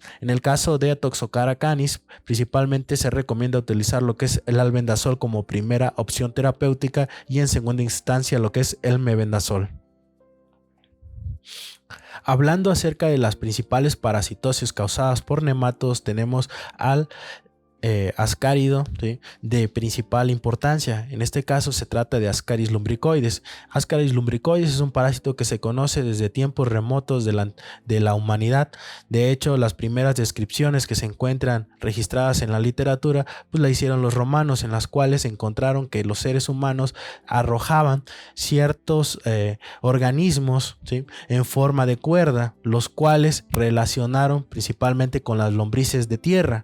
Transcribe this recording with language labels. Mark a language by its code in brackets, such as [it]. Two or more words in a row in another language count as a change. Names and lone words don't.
[es] En el caso de Toxocara canis principalmente se recomienda utilizar lo que es el albendazol como primera opción terapéutica y en segunda instancia lo que es el mebendazol. Hablando acerca de las principales parasitosis causadas por nematos, tenemos al ascárido, ¿sí?, de principal importancia. En este caso se trata de Ascaris lumbricoides. Ascaris lumbricoides es un parásito que se conoce desde tiempos remotos de la humanidad. De hecho, las primeras descripciones que se encuentran registradas en la literatura pues la hicieron los romanos, en las cuales encontraron que los seres humanos arrojaban ciertos organismos, ¿sí?, en forma de cuerda, los cuales relacionaron principalmente con las lombrices de tierra.